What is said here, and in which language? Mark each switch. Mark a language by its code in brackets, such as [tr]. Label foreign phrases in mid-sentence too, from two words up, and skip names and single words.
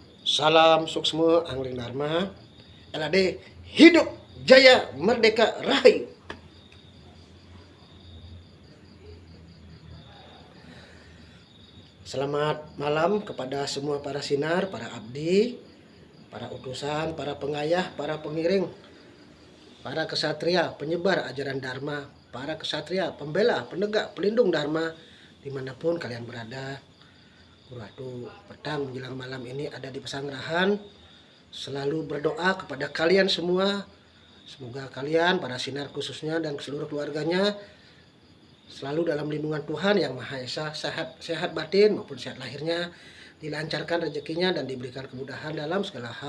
[id] Salam suksma Angling Dharma. LAD hidup jaya merdeka rahayu. Selamat malam kepada semua para sinar, para abdi, para utusan, para pengayah, para pengiring, para kesatria, penyebar ajaran Dharma, para kesatria, pembela, penegak, pelindung Dharma, dimanapun kalian berada. Waktu petang menjelang malam ini ada di Pesanggerahan, selalu berdoa kepada kalian semua. Semoga kalian, para sinar khususnya dan seluruh keluarganya, selalu dalam lindungan Tuhan Yang Maha Esa, sehat batin maupun sehat lahirnya, dilancarkan rezekinya dan diberikan kemudahan dalam segala hal.